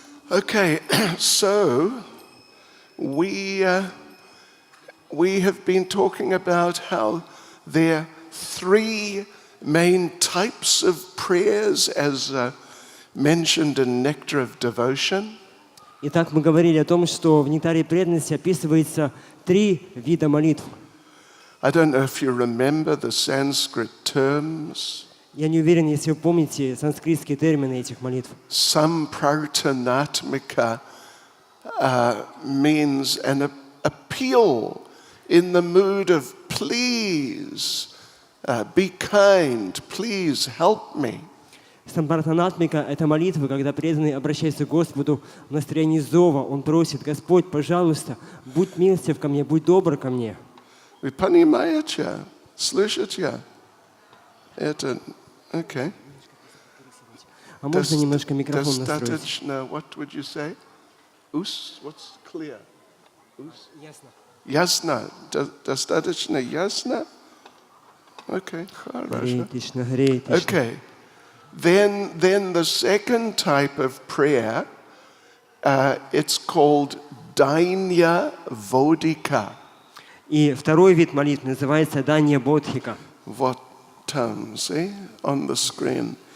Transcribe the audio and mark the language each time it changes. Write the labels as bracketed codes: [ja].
[en] Okay, so we have been talking about how there are three main types of prayers as mentioned in Nectar of Devotion. [ru] Итак, мы говорили о том, что в «Нектаре преданности» описывается 3 вида молитв. [en] I don't know if you remember the Sanskrit terms. [ru] Я не уверен, если вы помните санскритские термины этих молитв. [en] Samprarthanatmika means an appeal in the mood of please, be kind, please help me. [ru] Сампартанатмика – это молитва, когда преданный обращается к Господу в настроении зова. Он просит: «Господь, пожалуйста, будь милостив ко мне, будь добр ко мне». Вы понимаете? Слышите? Это, okay. А можно немножко микрофон настроить? Достаточно, [en] what would you say? What's clear? [ru] Ясно. Ясно. Достаточно ясно? Okay, хорошо. Харе Кришна, Харе Кришна. [en] Okay. Then the second type of prayer, it's called Dainya Vodhika. [ru] И второй вид молитвы называется Данья Бодхика. [en] What term, see, on the screen?